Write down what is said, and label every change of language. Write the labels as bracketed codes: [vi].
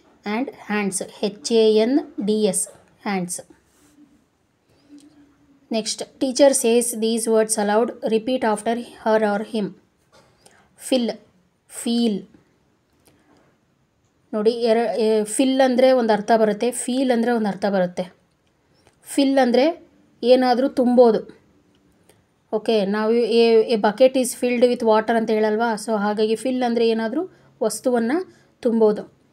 [en] And hands, HANDS, hands. Next, teacher says these words aloud. Repeat after her or him. Fill, feel. [kn] ನೋಡಿ fill ಅಂದರೆ ಒಂದು ಅರ್ಥ ಬರುತ್ತೆ, feel ಅಂದರೆ ಒಂದು ಅರ್ಥ ಬರುತ್ತೆ. ಫಿಲ್ ಅಂದರೆ ಏನಾದರೂ ತುಂಬೋದು. ಓಕೆ, ನಾವು [en] a bucket is filled with water [kn] ಅಂತ ಹೇಳಲ್ವಾ, ಸೊ ಹಾಗಾಗಿ ಫಿಲ್ ಅಂದರೆ ಏನಾದರೂ ವಸ್ತುವನ್ನು ತುಂಬೋದು.